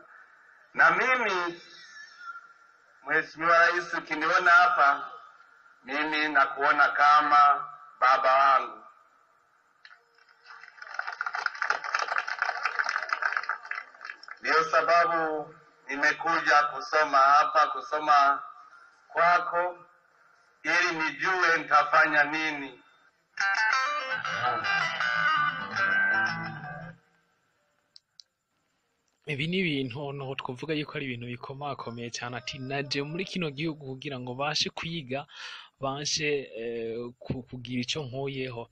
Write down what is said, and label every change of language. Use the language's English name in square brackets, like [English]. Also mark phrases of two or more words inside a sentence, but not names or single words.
[Swahili] Na mimi Mheshimiwa Rais, ukiniona hapa mimi nakuona kama baba wangu. Ndio sababu nimekuja kusoma hapa, kusoma kwako ili nijue nitafanya nini. [Rundi] Ibi ni ibintu no twavuga yuko ari ibintu bikomakomeye cyane. Ati naje muri kino gihugu kugira ngo bashe kwiga, bashe kugira icyo nkuyeho.